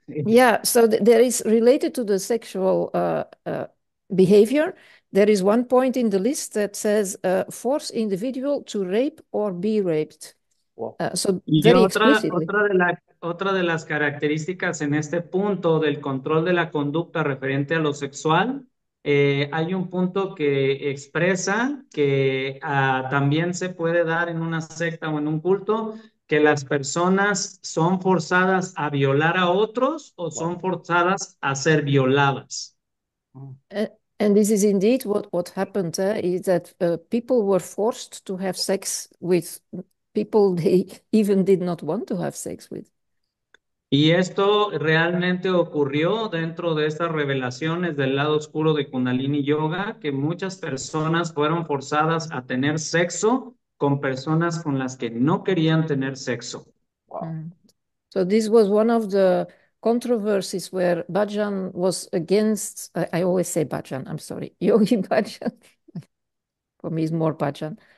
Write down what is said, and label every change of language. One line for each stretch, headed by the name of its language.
English: Yeah, so there is related to the sexual behavior. There is one point in the list that says force individual to rape or be raped. Wow. So
Spanish: Y
English: very explicitly.
Spanish: otra de las características en este punto del control de la conducta referente a lo sexual, hay un punto que expresa que también se puede dar en una secta o en un culto, que las personas son forzadas a violar a otros o
English: Wow.
Spanish: son forzadas a ser violadas. Mm.
English: Uh, and this is indeed what happened, is that people were forced to have sex with people they even did not want to have sex with.
Spanish: Y esto realmente ocurrió dentro de estas revelaciones del lado oscuro de Kundalini Yoga, que muchas personas fueron forzadas a tener sexo con personas con las que no querían tener sexo.
English: Wow. Mm. So this was one of the controversies where Bhajan was against, I always say Bhajan, I'm sorry, Yogi Bhajan. For me, it's more Bhajan.